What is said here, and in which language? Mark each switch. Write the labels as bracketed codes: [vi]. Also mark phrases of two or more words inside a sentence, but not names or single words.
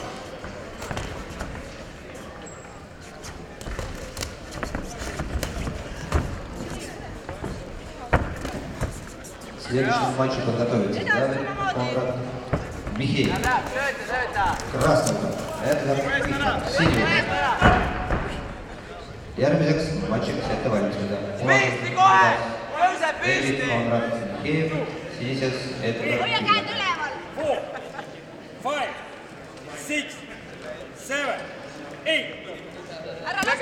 [ru] К следующему матчу подготовиться. Конрад Михеев. [et] Läheb, sööta, sööta. [ru] Красного. Эдгар Синий. [et] Järgmiseks matšiks ette valmistada. Püsti kohe. Tõuseb David püsti. Konrad Mihheev, sinises Edgar Hoia käed üleval. 4, 5, 6, 7, 8. Ära lase.